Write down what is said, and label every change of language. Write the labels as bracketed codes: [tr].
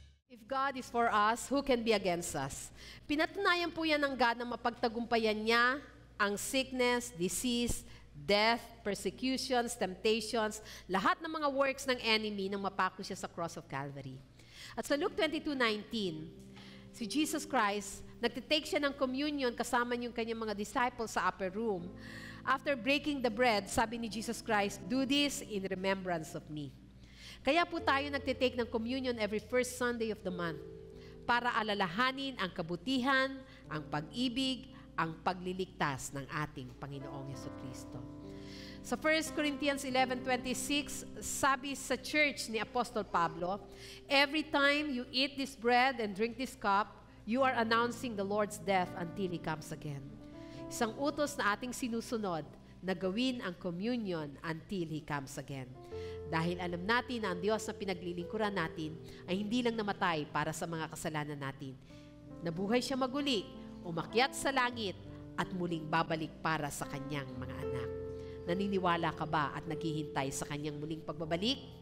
[en] If God is for us, who can be against us? [tl] Pinatunayan po yan ng God na mapagtagumpayan niya ang sickness, disease, death, persecutions, temptations, lahat ng mga works ng enemy nang mapako siya sa cross of Calvary. At sa Luke 22:19, si Jesus Christ, nagtitake siya ng communion kasama yung kanyang mga disciples sa upper room. [en] After breaking the bread, [tl] sabi ni Jesus Christ, [en] "Do this in remembrance of me." [tl] Kaya po tayo nagtitake ng communion [en] every first Sunday of the month [tl] para alalahanin ang kabutihan, ang pag-ibig, ang pagliligtas ng ating Panginoong Jesucristo. Sa 1 Corinthians 11:26, sabi sa church ni Apostol Pablo, [en] "Every time you eat this bread and drink this cup, you are announcing the Lord's death until He comes again." [tl] Isang utos na ating sinusunod na gawin ang communion until He comes again. Dahil alam natin na ang Diyos na pinaglilingkuran natin ay hindi lang namatay para sa mga kasalanan natin. Nabuhay siya maguli, umakyat sa langit, at muling babalik para sa kanyang mga anak. Naniniwala ka ba at naghihintay sa kanyang muling pagbabalik?